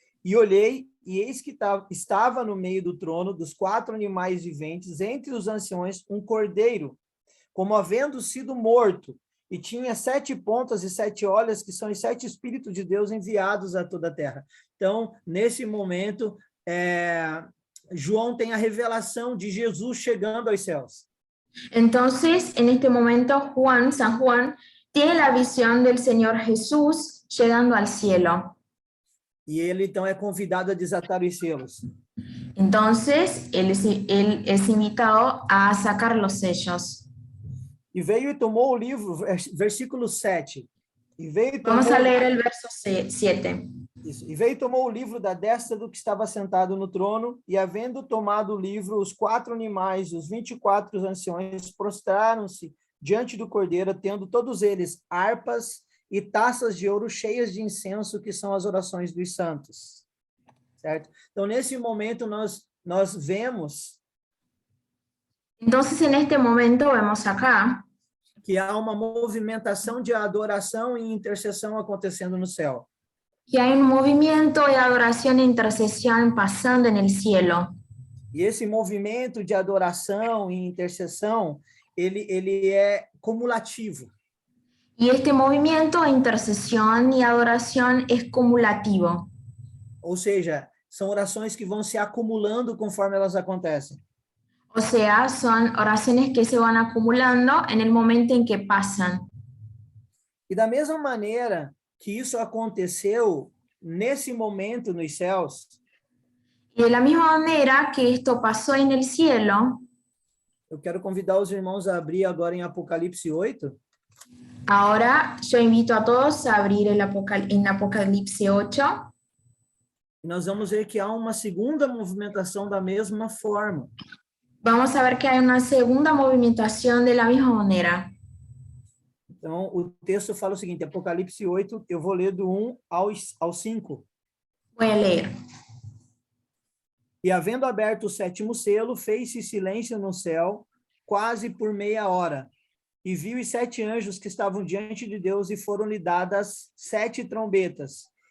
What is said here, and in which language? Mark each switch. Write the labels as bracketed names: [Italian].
[Portuguese] E olhei, e eis que estava no meio do trono dos 4 animais viventes, entre os anciões, um cordeiro, como havendo sido morto, e tinha 7 pontas e 7 olhos, que são os 7 Espíritos de Deus enviados a toda a terra. Então, nesse momento, João tem a revelação de Jesus chegando aos céus. [Spanish] Entonces, en este momento, San Juan, tiene la visión del Señor Jesús llegando al cielo. [Portuguese] E ele, então, é convidado a desatar os selos. [Spanish] Entonces, él es invitado a sacar los sellos. [Portuguese] E veio e tomou o livro, versículo 7. E veio e tomou, [Spanish] Vamos a leer el verso 7. [Portuguese] isso, e veio e tomou o livro da destra do que estava sentado no trono, e havendo tomado o livro, os 4 animais, os 24 anciões, prostraram-se diante do cordeiro, tendo todos eles harpas e taças de ouro cheias de incenso, que são as orações dos santos. Certo? Então, nesse momento, nós vemos [Spanish] Entonces, en este momento vemos acá [Portuguese] que há uma movimentação de adoração e intercessão acontecendo no céu. [Spanish] que hay un movimiento de adoración e intercesión pasando en el cielo. [Portuguese] E esse movimento de adoração e intercessão, ele é cumulativo. [Spanish] Y este movimiento de intercesión y adoración es cumulativo. [Portuguese] Ou seja, são orações que vão se acumulando conforme elas acontecem. [Spanish] O sea, son oraciones que se van acumulando en el momento en que pasan. [Portuguese] E da mesma maneira que isso aconteceu nesse momento nos céus, [Spanish] Y de la misma manera que esto pasó en el cielo, [Portuguese] eu quero convidar os irmãos a abrir agora em Apocalipse 8, [Spanish] ahora yo invito a todos a abrir en Apocalipsis 8 [Portuguese] e nós vamos ver que há uma segunda movimentação da mesma forma. [Spanish] vamos a ver que hay una segunda movimentación de la misma manera. [Portuguese] Então, o texto fala o seguinte, Apocalipse 8, eu vou ler do 1 ao 5. [Spanish] Voy a leer. [Portuguese] E havendo aberto o sétimo selo, fez-se silêncio no céu, quase por meia hora. E viu os 7 anjos que estavam diante de Deus, e foram-lhe dadas 7 trombetas.